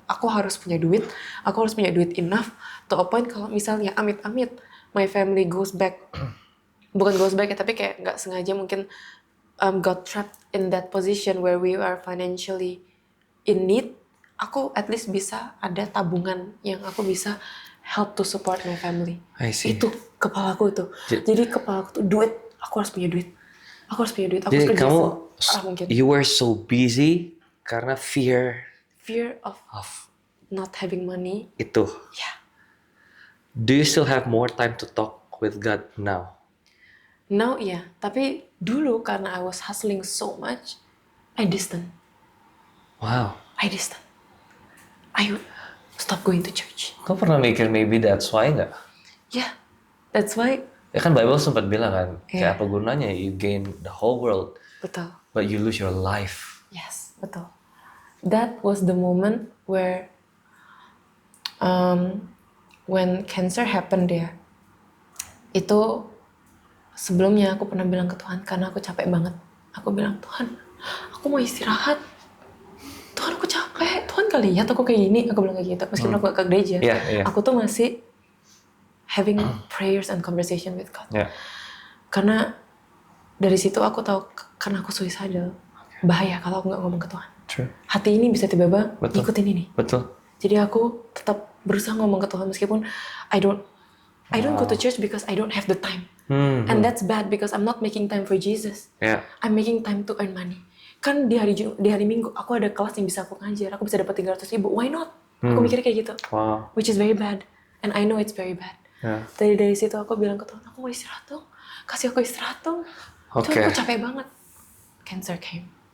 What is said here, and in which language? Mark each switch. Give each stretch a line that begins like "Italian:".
Indonesian: Aku harus punya duit
English: enough to a point
Indonesian: kalau misalnya amit-amit
English: my family goes back,
Indonesian: bukan
English: goes back
Indonesian: ya, tapi kayak nggak sengaja mungkin
English: got trapped in that position where we are financially in need, aku at least
Indonesian: bisa ada tabungan yang aku bisa
English: help to support my family. I see.
Indonesian: Itu kepalaku itu. Jadi kepalaku tuh duit, aku harus punya duit. Aku harus Jadi kerja kamu, mungkin.
English: you were so busy
Indonesian: karena
English: fear of not having money.
Indonesian: Itu.
English: Yeah. Do you still have more time to talk with God now? Now
Indonesian: iya, tapi dulu karena
English: I was hustling so much, I distant. Wow. I would stop going to church.
Indonesian: Kau pernah mikir
English: maybe that's why
Indonesian: nggak?
English: Yeah, that's why.
Indonesian: Ya kan Bible sempat bilang kan, kayak apa gunanya
English: you gain the whole world,
Indonesian: Betul.
English: but you lose your life. Yes,
Indonesian: betul.
English: That was the moment where when cancer happened ya.
Indonesian: Itu sebelumnya aku pernah bilang ke Tuhan karena aku capek banget. Aku bilang, Tuhan, aku mau istirahat. Tuhan, aku capek. Tuhan gak lihat aku kayak gini. Aku bilang kayak gitu. Meskipun aku gak ke gereja, aku tuh masih
English: having prayers and conversation with God.
Indonesian: Karena dari situ aku tahu karena aku suicidal, bahaya kalau aku gak ngomong ke Tuhan.
English: True.
Indonesian: Hati ini bisa tiba-tiba ngikutin ini. Betul. Jadi aku tetap berusaha ngomong ke Tuhan meskipun
English: I don't go to church because I don't have the time. And that's bad because I'm not making time for Jesus. I'm making time to earn money.
Indonesian: Kan di hari Minggu aku ada kelas yang bisa aku ngajar, aku bisa dapat 300.000.
English: Why not?
Indonesian: Aku mikir kayak gitu.
English: Wow. Which is very bad.
Indonesian: And I know it's very bad. Dari situ aku bilang ke Tuhan, aku mau istirahat dong. Kasih aku istirahat dong. Tuhan, aku capek banget.
English: Cancer came.